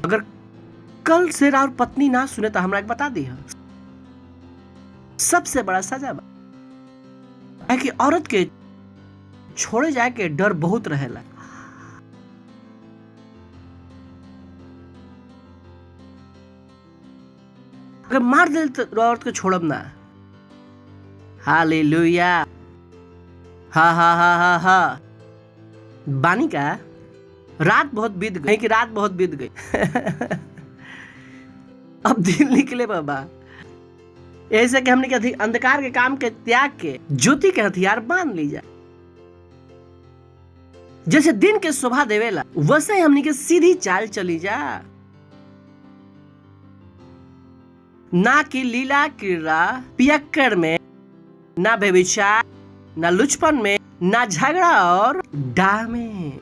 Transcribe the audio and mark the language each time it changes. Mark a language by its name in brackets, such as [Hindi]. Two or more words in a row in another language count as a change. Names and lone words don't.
[Bhojpuri] अगर कल से और पत्नी ना सुने तो हमरा के बता दी, सबसे बड़ा सजा है कि औरत के छोड़े जाए के डर बहुत रहेला। अगर मार दे तो औरत को छोड़ब ना। हालेलुया, हा हा हा हा हा। बानी का रात बहुत बीत गई, कि रात बहुत बीत गई अब दिन निकले बाबा। ऐसे कि हमने के अंधकार के काम के त्याग के ज्योति के हथियार बांध ली जाए। जैसे दिन के शोभा देवेला वैसे ही हमने के सीधी चाल चली जा, ना कि लीला क्रीड़ा पियक्कड़ में, ना व्यभिचार, ना लुचपन में, ना झगड़ा और डाह में।